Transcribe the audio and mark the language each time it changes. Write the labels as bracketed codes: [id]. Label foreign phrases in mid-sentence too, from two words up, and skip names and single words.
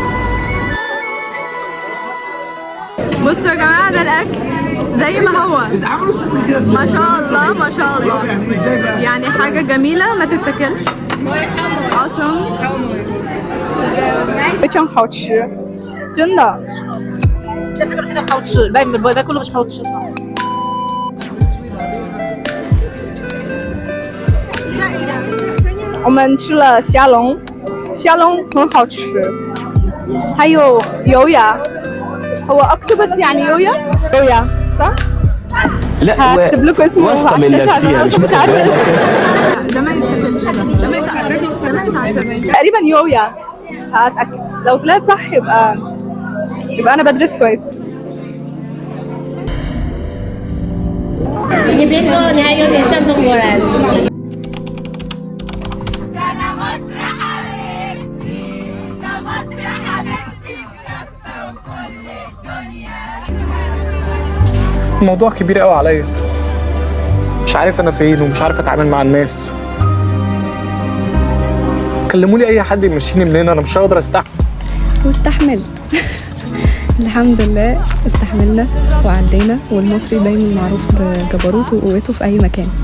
[ar] بصوا يا جماعه ده الاكل زي ما هو ما شاء الله ما شاء الله، يعني حاجه جميله ما تتاكلش. [zh] awesome 非常好吃，真的。这边真的好吃，外面不是好吃吗？我们吃了虾龙，虾龙很好吃，还有油鸭。 [ar] هو اكتوبس يعني يويا صح؟ لا هكتب لكم اسمه واثقه من نفسيها مش عارفه ده ما يتاكلش، ده ما يتعشى تقريبا يويا. هتاكد لو طلعت صح يبقى انا بدرس كويس. [zh] 你别说，你还有点像中国人。 [ar] الموضوع كبير قوي عليا، مش عارف انا فين ومش عارف اتعامل مع الناس. كلموا لي اي حد يمشيني من هنا، انا مش هقدر استحمل. واستحملت الحمد لله استحملنا وعدينا، والمصري دايما معروف بجبروته وقوته في اي مكان.